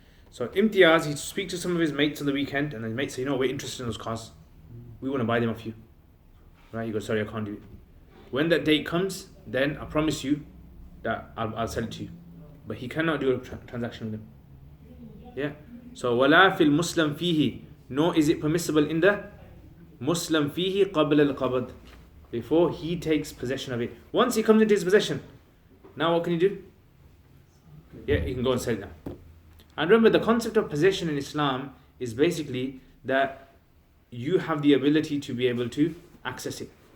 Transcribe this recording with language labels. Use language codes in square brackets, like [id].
[en] So Imtiaz, he speaks to some of his mates on the weekend, and his mates say, we're interested in those cars. We want to buy them off you. Right? He goes, sorry, I can't do it. When that date comes, then I promise you that I'll sell it to you. But he cannot do a transaction with them. Yeah? [ar] So, وَلَا فِي الْمُسْلَمْ فِيهِ. [en] Nor is it permissible in the Muslim [ar] فِيهِ قَبْلَ الْقَبْض. [en] Before he takes possession of it. Once he comes into his possession, now what can he do? Yeah, he can go and sell it now. And remember, the concept of possession in Islam is basically that you have the ability to be able to access it.